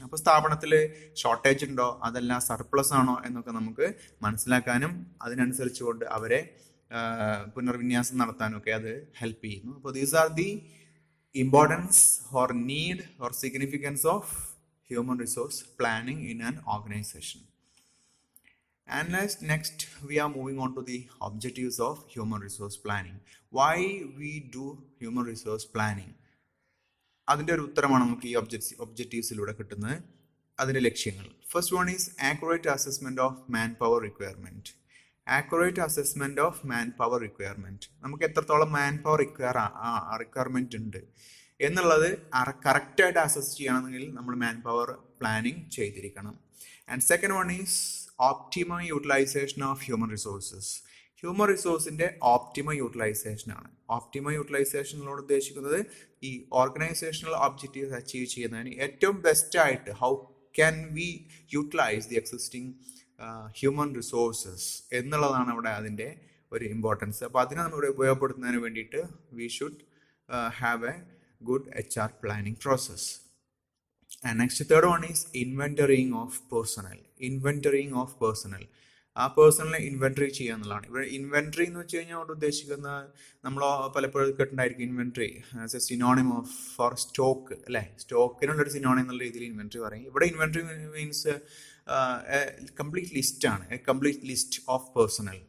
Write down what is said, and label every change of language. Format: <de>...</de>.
<ml>അപ്പോൾ സ്ഥാപനത്തിൽ ഷോർട്ടേജ് ഉണ്ടോ അതല്ല സർപ്ലസ് ആണോ എന്നൊക്കെ നമുക്ക് മനസ്സിലാക്കാനും അതിനനുസരിച്ചുകൊണ്ട് അവരെ പുനർവിന്യാസം നടത്താനും ഒക്കെ അത് ഹെൽപ്പ് ചെയ്യുന്നു.</ml> <en>അപ്പോൾ these are the importance or need or significance of human resource planning in an organisation. And next we are moving on to the objectives of human resource planning. Why we do human resource planning?</en> <ml>അതിൻ്റെ ഒരു ഉത്തരമാണ് നമുക്ക് ഈ ഒബ്ജക്റ്റീവ്സിലൂടെ കിട്ടുന്നത്, അതിൻ്റെ ലക്ഷ്യങ്ങൾ.</ml> <en>First one is accurate assessment of manpower requirement.</en> <ml>Accurate assessment of man power requirement, നമുക്ക് എത്രത്തോളം മാൻ പവർ റിക്വയർമെൻറ്റ് ഉണ്ട് എന്നുള്ളത് കറക്റ്റായിട്ട് അസസ് ചെയ്യണമെങ്കിൽ നമ്മൾ മാൻ പവർ പ്ലാനിങ് ചെയ്തിരിക്കണം.</ml> <en>And second one is optimum utilisation of human resources.</en> <ml>Human റിസോഴ്സിൻ്റെ optimum utilisation ആണ്. Optimum യൂട്ടിലൈസേഷനിലോട് ഉദ്ദേശിക്കുന്നത് ഈ ഓർഗനൈസേഷണൽ ഒബ്ജക്റ്റീവ്സ് അച്ചീവ് ചെയ്യുന്നതിന് ഏറ്റവും ബെസ്റ്റായിട്ട്</ml> <en>how can we utilise the existing human resources</en> <ml>എന്നുള്ളതാണ് അവിടെ അതിൻ്റെ ഒരു ഇമ്പോർട്ടൻസ്. അപ്പോൾ അതിനെ നമ്മൾ ഉപയോഗപ്പെടുത്തുന്നതിന് വേണ്ടിയിട്ട്</ml> <en>We should have a good HR planning process. And next third one is inventorying of personnel. Inventorying of personnel.</en> <ml>ആ പേഴ്സണലിനെ ഇൻവെൻട്രി ചെയ്യുക എന്നുള്ളതാണ്. ഇവിടെ ഇൻവെൻട്രി എന്ന് വെച്ച് കഴിഞ്ഞാൽ ഉദ്ദേശിക്കുന്ന നമ്മൾ പലപ്പോഴും കേട്ടിട്ടുണ്ടായിരിക്കും</ml> <en>inventory as a synonym of for stock</en> <ml>അല്ലേ. സ്റ്റോക്കിനുള്ളൊരു സിനോണിം എന്നുള്ള രീതിയിൽ ഇൻവെൻട്രി പറയും. ഇവിടെ ഇൻവെൻട്രി മീൻസ് കംപ്ലീറ്റ് ലിസ്റ്റ് ആണ്,</ml> <en>A complete list of personnel.</en>